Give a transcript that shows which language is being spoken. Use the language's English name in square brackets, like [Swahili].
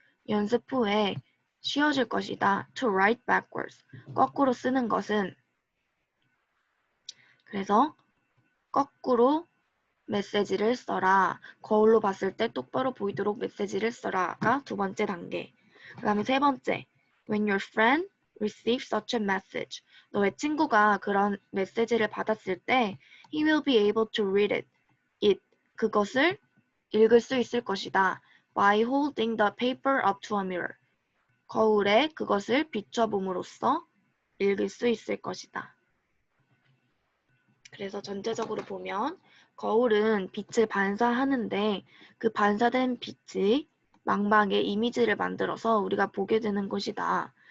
[Korean] 연습 후에 쉬워질 것이다. [English] To write backwards. [Korean] 거꾸로 쓰는 것은 그래서 거꾸로 메시지를 써라. 거울로 봤을 때 똑바로 보이도록 메시지를 써라가 두 번째 단계. 그 다음에 세 번째. [English] When your friend receives such a message. [Korean] 너의 친구가 그런 메시지를 받았을 때 [English] he will be able to read it. [Korean] 그것을 읽을 수 있을 것이다. [English] By holding the paper up to a mirror. [Korean] 거울에 그것을 비춰봄으로써 읽을 수 있을 것이다. 그래서 전체적으로 보면 거울은 빛을 반사하는데 그 반사된 빛이 망막에 이미지를 만들어서 우리가 보게 되는 것이다.